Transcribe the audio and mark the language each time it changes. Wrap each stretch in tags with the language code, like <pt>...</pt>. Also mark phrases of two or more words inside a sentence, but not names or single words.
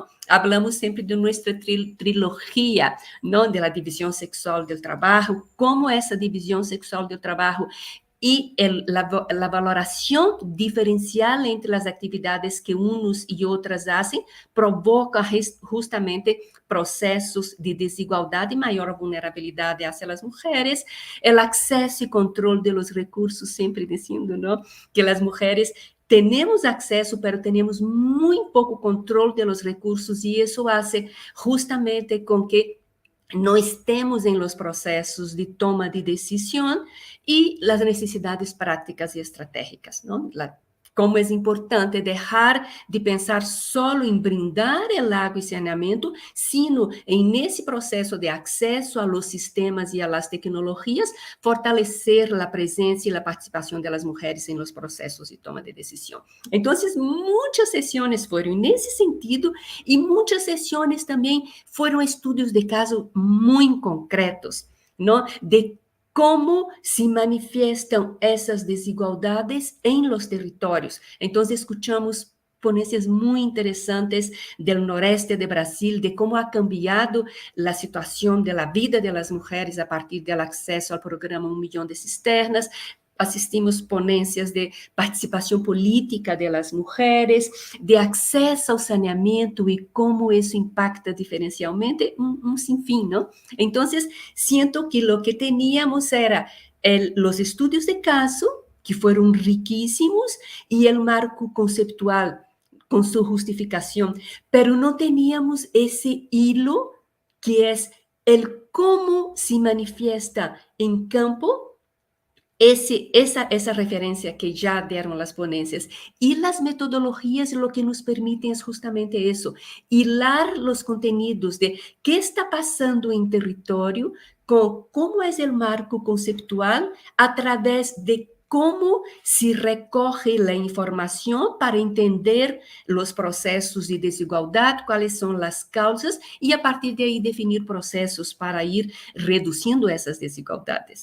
<es>Hablamos siempre de nuestra trilogía, ¿no? De la división sexual del trabajo, cómo esa división sexual del trabajo y la valoración diferencial entre las actividades que unos y otras hacen provoca justamente procesos de</es> <pt>desigualdade e maior vulnerabilidade</pt> <es>hacia las mujeres, el acceso y control de los recursos, siempre diciendo, ¿no? Que las mujeres tenemos acceso, pero tenemos muy poco control de los recursos y eso hace justamente con que no estemos en los procesos de toma de decisión y las necesidades prácticas y estratégicas, ¿no?</es> <pt>Como é importante deixar de pensar só em brindar o água e saneamento, sino nesse processo de acesso</pt> <es>a los sistemas</es> <pt>e</pt> <es>a las tecnologias,</es> <pt>fortalecer a presença e a participação das mulheres em los processos de toma de decisão. Então, muitas sessões foram nesse sentido e muitas sessões também foram estudos de caso muito concretos, não? De como se manifestam essas desigualdades em los territórios. Então, escutamos ponencias muito interessantes do noreste de Brasil, de como</pt> <es>ha cambiado</es> <pt>a situação da vida das mulheres a partir do acesso ao programa 1 Milhão de Cisternas. Assistimos ponências de participação política das mulheres, de acesso ao saneamento e como isso impacta diferencialmente, sinfim, não? Então, sinto que o que teníamos era os estudos de caso, que foram riquíssimos, e o marco conceptual com sua justificação, pero não teníamos esse hilo que é</pt> <es>el como se manifiesta</es> <pt>em campo</pt> <es>esa referencia que ya dieron las ponencias y las metodologías lo que nos permiten es justamente eso, hilar los contenidos de qué está pasando en territorio, con cómo es el marco conceptual a través de cómo se recoge la información para entender los procesos de desigualdad, cuáles son las causas y a partir de ahí definir procesos para ir reduciendo esas desigualdades.</es>